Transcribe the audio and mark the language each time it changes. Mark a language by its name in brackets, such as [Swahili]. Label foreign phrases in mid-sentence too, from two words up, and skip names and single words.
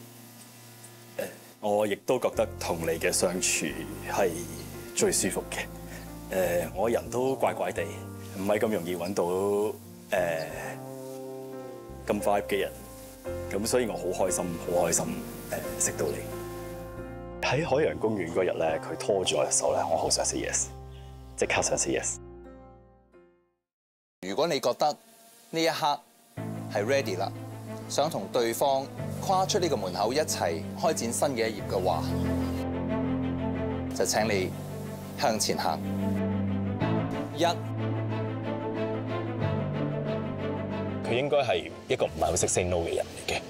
[Cantonese] 我亦都覺得同你嘅相處係最舒服嘅。我人都怪怪地，唔係咁容易揾到咁 vibe 嘅人，咁所以我好開心識到你。喺海洋公園嗰日咧，佢拖住我隻手咧，我好想 [English] say yes， [Cantonese] 即刻想 [English] say yes。 [Cantonese] 如果你覺得呢一刻係 ready 啦，想同對方跨出呢個門口一齊開展新嘅一頁嘅話，就請你向前行。佢應該係一個唔係好識 [English] say no [Cantonese] 嘅人嚟嘅。